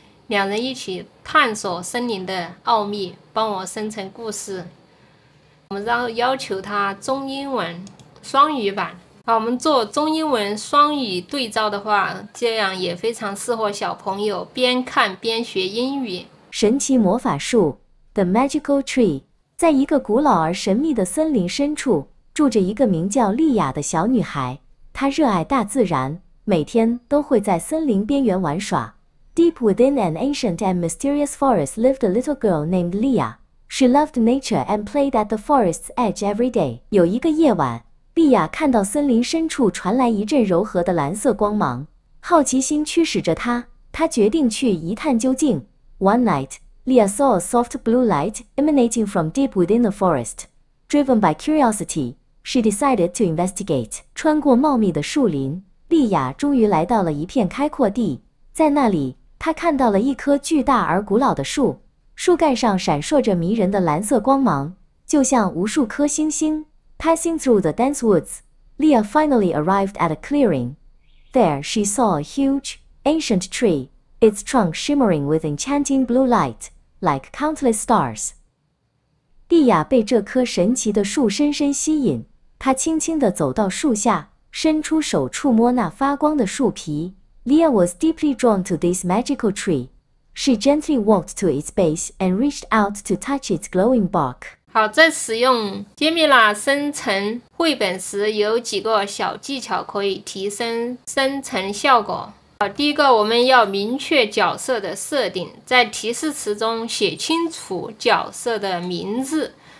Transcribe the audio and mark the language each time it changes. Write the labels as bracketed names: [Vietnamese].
[Chinese] 两人一起探索森林的奥秘。帮我生成故事。我们要求它中英文双语版。好，我们做中英文双语对照的话，这样也非常适合小朋友边看边学英语。神奇魔法树 [English] The Magical Tree。 [Chinese] 在一个古老而神秘的森林深处，住着一个名叫莉亚的小女孩。她热爱大自然，每天都会在森林边缘玩耍。 [English] Deep within an ancient and mysterious forest lived a little girl named Leah. She loved nature and played at the forest's edge every day. [Chinese] 有一个夜晚，莉亚看到森林深处传来一阵柔和的蓝色光芒，好奇心驱使着她决定去一探究竟。 [English] One night, Leah saw a soft blue light emanating from deep within the forest. Driven by curiosity, she decided to investigate. [Chinese] 穿过茂密的树林，莉亚终于来到了一片开阔地。在那里，她看到了一棵巨大而古老的树，树干上闪烁着迷人的蓝色光芒，就像无数颗星星。 [English] Passing through the dense woods, Leah finally arrived at a clearing. There she saw a huge, ancient tree, its trunk shimmering with enchanting blue light, like countless stars. [Chinese] 莉亚被这棵神奇的树深深吸引，她轻轻地走到树下，伸出手触摸那发光的树皮。 [English] Leah was deeply drawn to this magical tree. She gently walked to its base and reached out to touch its glowing bark. [Chinese] 好，在使用 Gemini 生成绘本时，有几个小技巧可以提升生成效果。好，第一个，我们要明确角色的设定，在提示词中写清楚角色的名字。